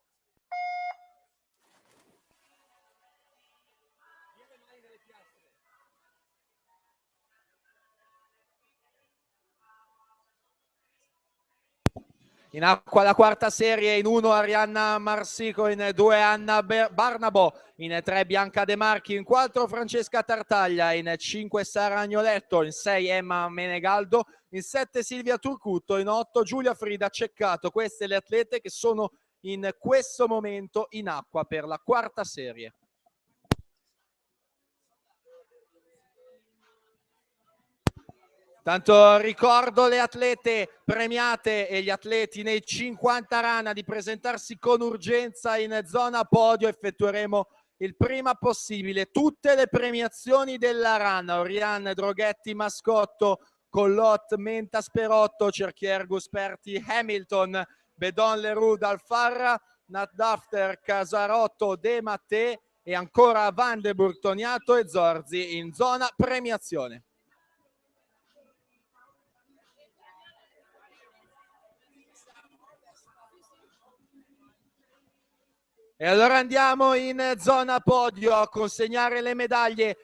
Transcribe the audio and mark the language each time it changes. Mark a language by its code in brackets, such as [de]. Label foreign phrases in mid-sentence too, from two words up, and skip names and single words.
[it] In acqua la quarta serie, in 1 Arianna Marsico, in 2 Anna Barnabo, in 3 Bianca De Marchi, in 4 Francesca Tartaglia, in 5 Sara Agnoletto, in 6 Emma Menegaldo, in 7 Silvia Turcutto, in 8 Giulia Frida Ceccato. Queste le atlete che sono in questo momento in acqua per la quarta serie. Tanto ricordo le atlete premiate e gli atleti nei 50 rana di presentarsi con urgenza in zona podio. Effettueremo il prima possibile tutte le premiazioni della rana. Oriane Droghetti Mascotto, Collot Menta Sperotto, Cerchier Gusperti Hamilton, Bedon Leroux Dalfarra, Natdafter Casarotto De Mattè e ancora Vandenburg Toniato e Zorzi in zona premiazione. E allora andiamo in zona podio a consegnare le medaglie.